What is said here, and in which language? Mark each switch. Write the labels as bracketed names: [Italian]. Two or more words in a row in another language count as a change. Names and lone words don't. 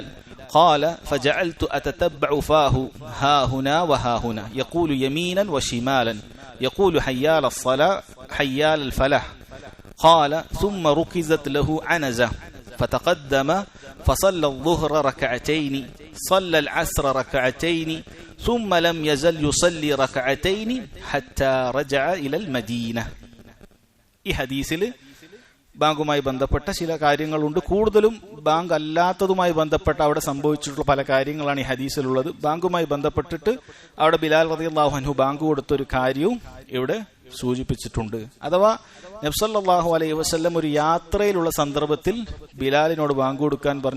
[Arabic] قال فجعلت أتتبع فاه ها هنا وها هنا يقول يمينا وشمالا يقول حيال الصلاة حيال الفلاح قال ثم ركزت له عنزة فتقدم فصلى الظهر ركعتين صلى العصر ركعتين ثم لم يزل يصلي ركعتين حتى رجع إلى المدينة. [Malayalam] ഈ ഹദീസിൽ ബാങ്കുമായി ബന്ധപ്പെട്ട ചില കാര്യങ്ങളുണ്ട്. കൂടുതലും ബാങ്ക് അല്ലാത്തതുമായി ബന്ധപ്പെട്ട അവിടെ സംഭവിച്ചിട്ടുള്ള പല കാര്യങ്ങളാണ് ഈ ഹദീസിലുള്ളത്. ബാങ്കുമായി ബന്ധപ്പെട്ടിട്ട് അവിടെ ബിലാൽ [Arabic] رضي الله عنه [Malayalam] ബാങ്ക് കൊടുത്തൊരു കാര്യവും ഇവിടെ സൂചിപ്പിച്ചിട്ടുണ്ട്. അഥവാ നബി [Arabic] صلى الله عليه وسلم [Malayalam] ഒരു യാത്രയിലുള്ള സന്ദർഭത്തിൽ ബിലാലിനോട് ബാങ്ക് കൊടുക്കാൻ പറഞ്ഞു.